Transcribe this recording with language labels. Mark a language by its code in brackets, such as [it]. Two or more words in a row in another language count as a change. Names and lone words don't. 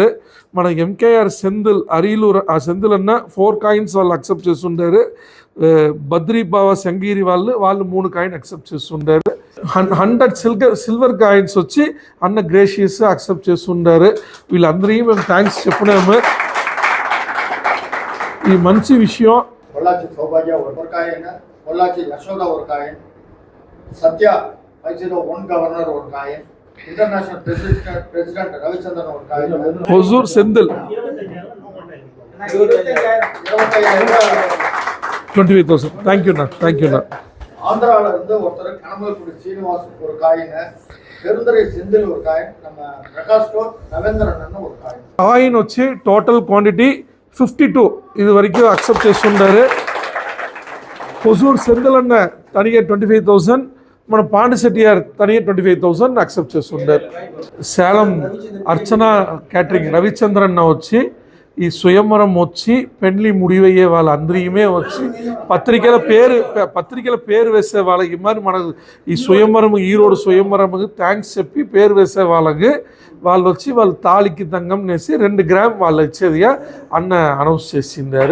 [te] మన MKR సెందిల్ అరీలూరు ఆ సెందిల్ అన్న 4 కాయిన్స్ వాళ్ళు అక్సెప్ట్ చేస్తుండారు. బద్రీ బావా సంగీరి వాళ్ళు 3 కాయిన్ అక్సెప్ట్ చేస్తుండారు. 100 [en] silver coins [te] వచ్చి అన్న గ్రేషియస్ అక్సెప్ట్ చేస్తుండారు. వీళ్ళందరికీ మేము థ్యాంక్స్ చెప్పినాము. ఈ మంచి విషయం [ta] பொள்ளாச்சி சௌபாகியா ஒரு காயின், பொள்ளாச்சி யசோதா ஒரு காயின், சத்யா 501 கவர்னர் ஒரு காயின், [en] International President [ta] ரவிச்சந்திரன் ஒரு காயின், ஹொசூர் செந்தில் 25,000. தேங்க்யூண்ணா. ஆந்திரால இருந்து ஒருத்தர் கனமல்குடி சீனிவாஸ் ஒரு காயின், பெருந்துறை செந்தில் ஒரு காயின், நம்ம பிரகாஷ் கோட் ரவீந்திரன் ஒரு காயின். [te] కాయిన్ వచ్చి [en] total quantity [te] 52 ఇది వరకు అక్సెప్ట్ చేస్తుండారు. హొసూర్ సెందిల్ అన్న తనిగే 25,000, మన పాండిశెట్టియార్ తనిగే 25,000 అక్సెప్ట్ చేస్తుండారు. సేలం అర్చన క్యాటరింగ్ రవిచంద్రన్న వచ్చి ఈ స్వయంవరం వచ్చి పెండ్లి ముడివయ్యే వాళ్ళందరికీ వచ్చి పత్రికల పేరు వేసే వాళ్ళకి మరి మన ఈ స్వయంవరం ఈరోడు స్వయంవరంకి థ్యాంక్స్ చెప్పి పేరు వేసే వాళ్ళకి వాళ్ళు వచ్చి వాళ్ళు తాళికి దంగం వేసి 2 గ్రామ్ వాళ్ళు ఇచ్చేదిగా అన్న అనౌన్స్ చేసిండారు.